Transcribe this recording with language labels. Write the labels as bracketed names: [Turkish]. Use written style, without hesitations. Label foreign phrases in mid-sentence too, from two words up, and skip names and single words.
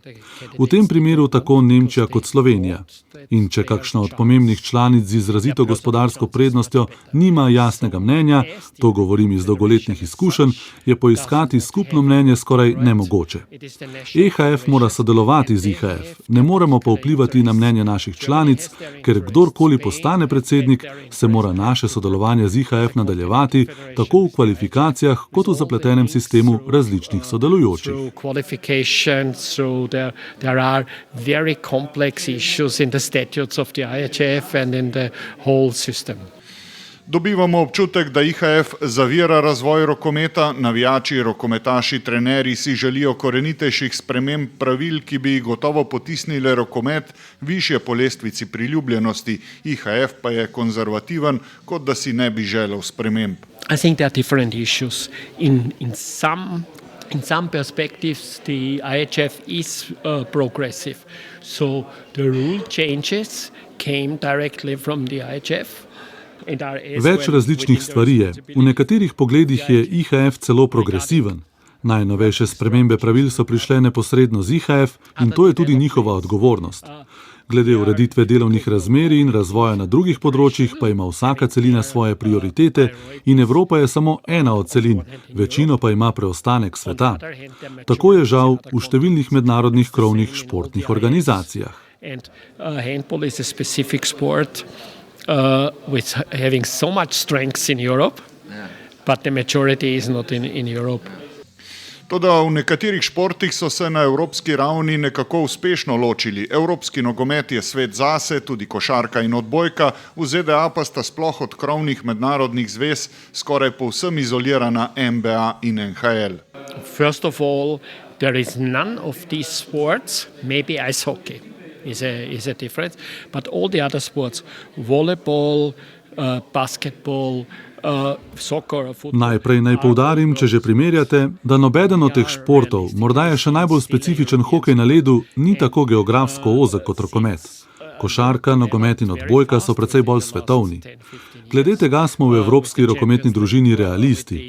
[Slovenian] V tem primeru tako Nemčija kot Slovenija. In če kakšna od pomembnih članic z izrazito gospodarsko prednostjo nima jasnega mnenja, to govorim iz dolgoletnih izkušenj, je poiskati skupno mnenje skoraj nemogoče. EHF mora sodelovati z IHF, ne moremo pa vplivati na mnenje naših članic, ker kdorkoli postane predsednik, se mora naše sodelovanje z IHF nadaljevati tako v kvalifikacijah kot v zapletenem sistemu različnih sodelujočih. [English] There are very complex issues in the statutes of the IHF and in the whole system. [Slovenian] Dobivamo občutek, da IHF zavira razvoj rokometa, navijači, rokometaši, trenerji si želijo korenitejših sprememb pravil, ki bi gotovo potisnile rokomet višje po lestvici priljubljenosti. IHF pa je konzervativen, kot da si ne bi želel sprememb. [English] I think there are different issues. In some perspectives, the IHF is progressive. So the rule changes came directly from the IHF. [Slovenian] Več različnih stvari je. V nekaterih pogledih je IHF celo progresiven. Najnovejše spremembe pravil so prišle neposredno z IHF in to je tudi njihova odgovornost. Glede ureditve delovnih razmerij in razvoja na drugih področjih pa ima vsaka celina svoje prioritete in Evropa je samo ena od celin, večino pa ima preostanek sveta. Tako je žal v številnih mednarodnih krovnih športnih organizacijah. [English] Handball is a specific sport with having so much strength in Europe, but the majority is not in Europe. [Slovenian] Toda v nekaterih športih so se na evropski ravni nekako uspešno ločili. Evropski nogomet je svet zase, tudi košarka in odbojka, v ZDA pa sta sploh od krovnih mednarodnih zvez skoraj povsem izolirana NBA in NHL. [English] First of all, there is none of these sports, maybe ice hockey is a difference, but all the other sports, volleyball, basketball, [Slovenian] Najprej naj poudarim, če že primerjate, da nobeden od teh športov, morda je še najbolj specifičen hokej na ledu, ni tako geografsko ozek kot rokomet. Košarka, nogomet in odbojka so precej bolj svetovni. Glede tega smo v evropski rokometni družini realisti.